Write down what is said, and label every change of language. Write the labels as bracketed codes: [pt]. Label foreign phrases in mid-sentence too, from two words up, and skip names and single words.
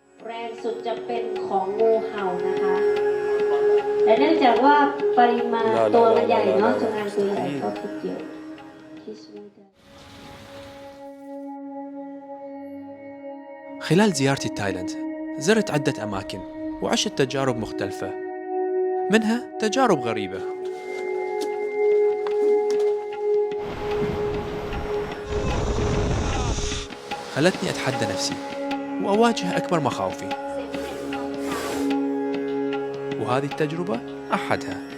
[th] แรงสุดจะเป็นของงูเห่านะคะแต่เนื่องจากว่าปริมาณตัวมันใหญ่เนาะจงอางตัวใหญ่ก็พิษเยอะพิษไม่ได้ [ar] خلال زيارتي لتايلاند زرت عدة أماكن وعشت تجارب مختلفة منها تجارب غريبة خلتني أتحدى نفسي وأواجه أكبر مخاوفي وهذه التجربة أحدها.